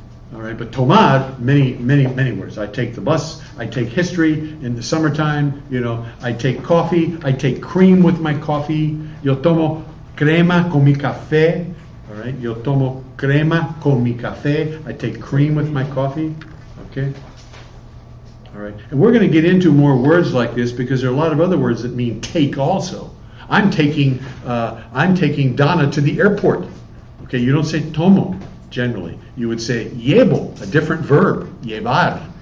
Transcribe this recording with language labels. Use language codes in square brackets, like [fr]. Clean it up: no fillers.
[en] All right, but tomar, many words. I take the bus, I take history in the summertime, you know, I take coffee, I take cream with my coffee. [es] Yo tomo crema con mi café, [en] all right? [es] Yo tomo crema con mi café. [en] I take cream with my coffee, okay? All right, and we're going to get into more words like this because there are a lot of other words that mean take also. I'm taking Donna to the airport. Okay, you don't say tomo generally. You would say llevo, a different verb, llevar.